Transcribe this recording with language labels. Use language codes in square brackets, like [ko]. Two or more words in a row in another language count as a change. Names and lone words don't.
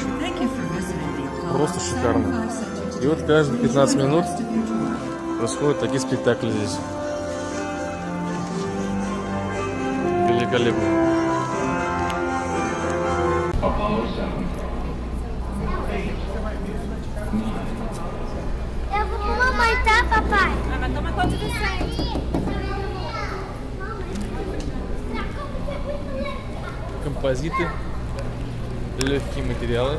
[ru] Просто шикарно. И вот каждые 15 минут происходят такие спектакли здесь. Великолепно. [pt] Eu vou mamãe, tá, papai? Mas toma conta do centro. [ru] Композиты, легкие материалы.